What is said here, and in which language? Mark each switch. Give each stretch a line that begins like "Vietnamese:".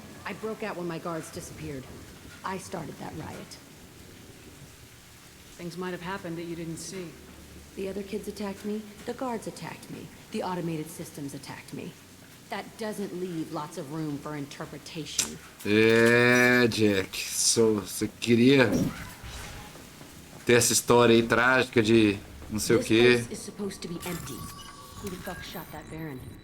English: I broke out when my guards disappeared. I started that riot. Things might have happened that you didn't see. The other kids attacked me. The guards attacked me. The automated systems attacked me. That doesn't leave lots of room for interpretation.
Portuguese: Jack, você queria ter essa história aí trágica de não sei o quê.
English: This place is supposed to be empty. Who the fuck shot that Baron?